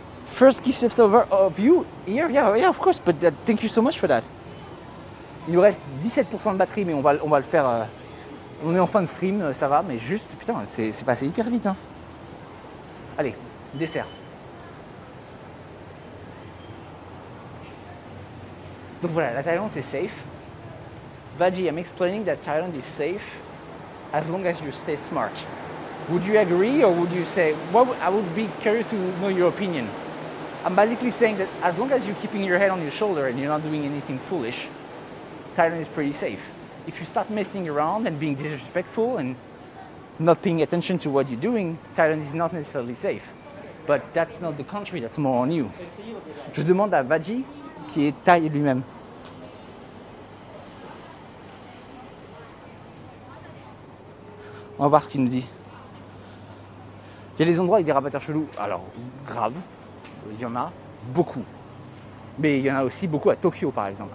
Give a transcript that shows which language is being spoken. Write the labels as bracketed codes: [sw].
[en] First kiss of you here, yeah, of course, but thank you so much for that. [fr] Il nous reste 17% de batterie, mais on va le faire. On est en fin de stream, ça va, mais juste, putain, c'est passé hyper vite. Hein. Allez, dessert. Donc voilà, la Thaïlande c'est safe. [en] Vaji, I'm explaining that Thailand is safe as long as you stay smart. Would you agree, or would you say, I would be curious to know your opinion. I'm basically saying that as long as you're keeping your head on your shoulder and you're not doing anything foolish, Thailand is pretty safe. If you start messing around and being disrespectful and not paying attention to what you're doing, Thailand is not necessarily safe. But that's not the country, that's more on you. [fr] Je demande à Vaji, qui est Thaï lui-même. On va voir ce qu'il nous dit. Il y a des endroits avec des rabatteurs chelous. Alors, grave, il y en a beaucoup. Mais il y en a aussi beaucoup à Tokyo, par exemple.